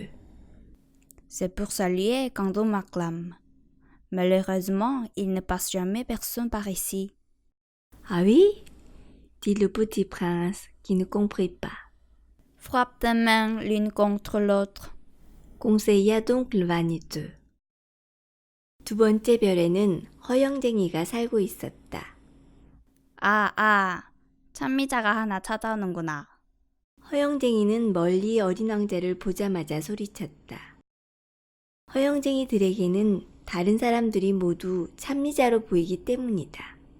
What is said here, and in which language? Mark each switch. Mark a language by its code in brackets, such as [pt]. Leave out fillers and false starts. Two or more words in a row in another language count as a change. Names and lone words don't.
[fr] C'est pour saluer quand on m'acclame. Malheureusement, il ne passe jamais personne par ici. Ah oui, dit le Petit Prince qui ne comprit pas. Frappe tes mains l'une contre l'autre. conseilla donc le vaniteux. [ko] 두 번째 별에는 허영쟁이가 살고 있었다. 찬미자가 하나 찾아오는구나. 허영쟁이는 멀리 어린 왕자를 보자마자 소리쳤다. 허영쟁이들에게는 다른 사람들이 모두 참미자로 보이기 때문이다.